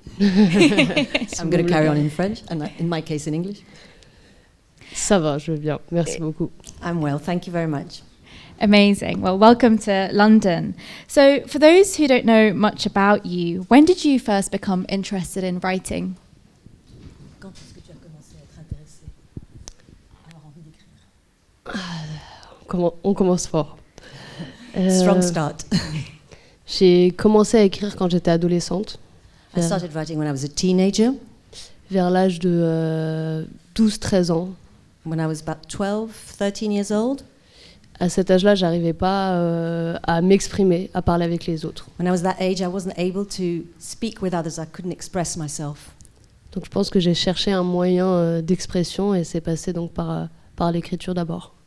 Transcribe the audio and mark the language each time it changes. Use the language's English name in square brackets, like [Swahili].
[English] I'm going to carry on in French, and in my case in English. [French] Ça va, je vais bien. Merci beaucoup. [English] I'm well, thank you very much. Amazing. Well, welcome to London. So, for those who don't know much about you, when did you first become interested in writing? [French] Quand est-ce que tu as commencé à être intéressée, avoir envie d'écrire? On commence fort. [English] Strong start. [French] J'ai commencé à écrire quand j'étais adolescente. [English] I started writing when I was a teenager. [French] Vers l'âge de 12-13 ans. [English] When I was about 12, 13 years old. [French] À cet âge-là, j'arrivais pas à m'exprimer, à parler avec les autres. [English] When I was that age, I wasn't able to speak with others. I couldn't express myself. [French] Donc je pense que j'ai cherché un moyen d'expression et c'est passé donc par l'écriture d'abord.